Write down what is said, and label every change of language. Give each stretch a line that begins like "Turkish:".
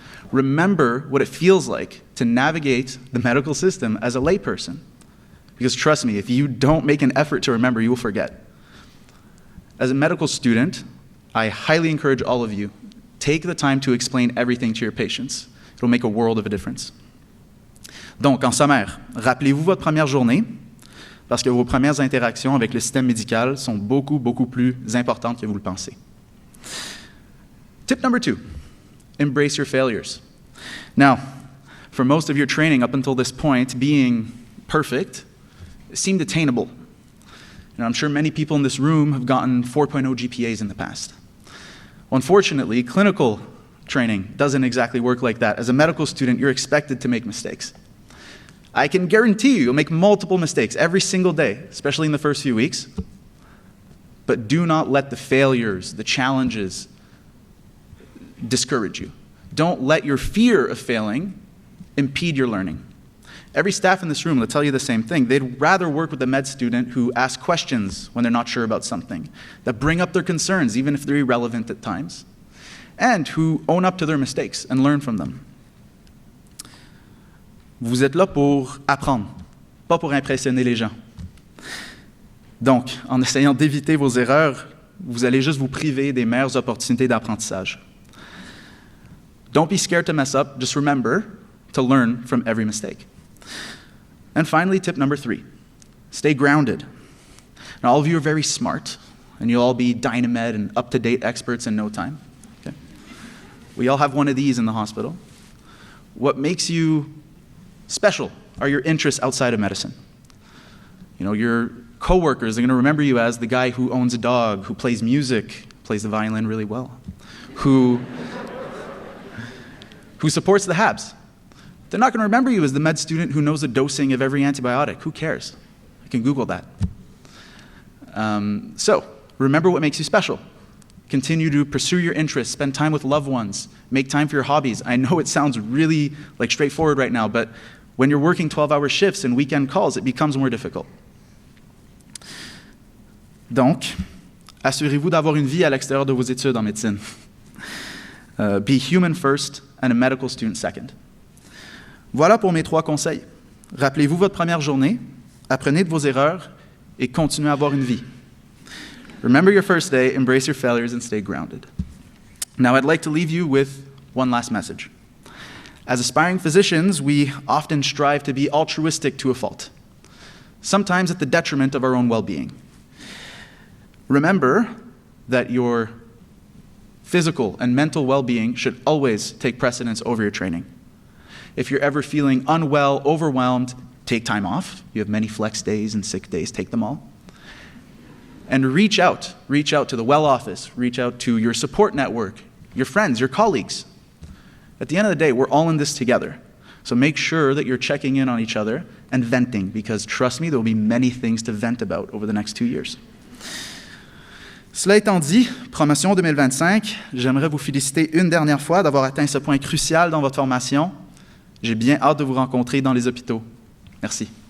English: Remember what it feels like to navigate the medical system as a layperson. Because trust me, if you don't make an effort to remember, you will forget. As a medical student, I highly encourage all of you, take the time to explain everything to your patients. It'll make a world of a difference.
French: Donc, en sommaire, rappelez-vous votre première journée, parce que vos premières interactions avec le système médical sont beaucoup, beaucoup plus importantes que vous le pensez.
English: Tip number 2, embrace your failures. Now, for most of your training up until this point, being perfect seemed attainable. And I'm sure many people in this room have gotten 4.0 GPAs in the past. Unfortunately, clinical training doesn't exactly work like that. As a medical student, you're expected to make mistakes. I can guarantee you'll make multiple mistakes every single day, especially in the first few weeks. But do not let the failures, the challenges, discourage you. Don't let your fear of failing impede your learning. Every staff in this room will tell you the same thing. They'd rather work with a med student who asks questions when they're not sure about something, that bring up their concerns, even if they're irrelevant at times, and who own up to their mistakes and learn from them.
French: Vous êtes là pour apprendre, pas pour impressionner les gens. Donc, en essayant d'éviter vos erreurs, vous allez juste vous priver des meilleures opportunités d'apprentissage.
English: Don't be scared to mess up. Just remember to learn from every mistake. And finally, tip number 3, stay grounded. Now, all of you are very smart, and you'll all be Dynamed and up-to-date experts in no time. Okay? We all have one of these in the hospital. What makes you special are your interests outside of medicine. You know, your coworkers are going to remember you as the guy who owns a dog, who plays music, plays the violin really well, who supports the Habs. They're not going to remember you as the med student who knows the dosing of every antibiotic. Who cares? I can Google that. So, remember what makes you special. Continue to pursue your interests, spend time with loved ones, make time for your hobbies. I know it sounds really straightforward right now, but when you're working 12-hour shifts and weekend calls, it becomes more difficult.
French: Donc, assurez-vous d'avoir une vie à l'extérieur de vos études en médecine.
English: Be human first and a medical student second.
French: Voilà pour mes 3 conseils. Rappelez-vous votre première journée, apprenez de vos erreurs et continuez à avoir une vie.
English: Remember your first day, embrace your failures, and stay grounded. Now, I'd like to leave you with one last message. As aspiring physicians, we often strive to be altruistic to a fault, sometimes at the detriment of our own well-being. Remember that your physical and mental well-being should always take precedence over your training. If you're ever feeling unwell, overwhelmed, take time off. You have many flex days and sick days, take them all. And reach out to the well office, reach out to your support network, your friends, your colleagues. At the end of the day, we're all in this together. So make sure that you're checking in on each other and venting, because trust me, there will be many things to vent about over the next 2 years.
French: Cela étant dit, promotion 2025, j'aimerais vous féliciter une dernière fois d'avoir atteint ce point crucial dans votre formation. J'ai bien hâte de vous rencontrer dans les hôpitaux. Merci.